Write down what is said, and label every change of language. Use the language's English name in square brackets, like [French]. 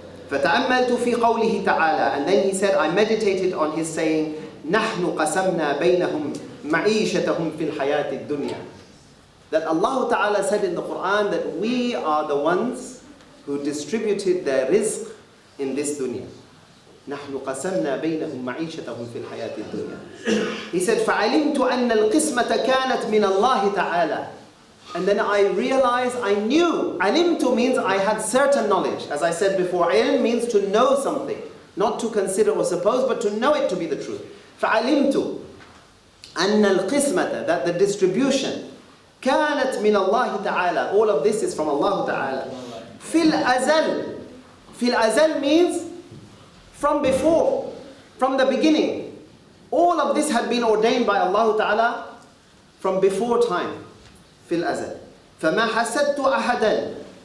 [Arabic] فَتَأَمَّلْتُ فِي قَوْلِهِ تَعَالَى. [English] And then he said, I meditated on his saying, [Arabic] نَحْنُ قَسَمْنَا بَيْنَهُمْ مَعِيشَتَهُمْ فِي الْحَيَاةِ الدُّنْيَا. [English] That Allah Ta'ala said in the Qur'an that we are the ones who distributed their rizq in this dunya. [Arabic] نحن قسمنا بينهم معيشتهم في الحياة الدنيا. [English] He said, [Arabic] فَعَلِمْتُ أَنَّ الْقِسْمَةَ كَانَتْ مِنَ اللَّهِ تَعَالَى. [English] And then I realized, I knew. Alimtu means I had certain knowledge. As I said before, ilm means to know something. Not to consider or suppose, but to know it to be the truth. [Arabic] فَعَلِمْتُ أَنَّ الْقِسْمَةَ, [English] that the distribution, [Arabic] كَانَتْ مِنَ اللَّهِ تَعَالَى. [English] All of this is from Allah Ta'ala. [Arabic] فِي الْأَزَلِ. فِي الْأَزَلِ [English] means from before, from the beginning. All of this had been ordained by Allah Ta'ala from before time. [Arabic] Fil azal. فَمَا حَسَدْتُ أَحَدًا.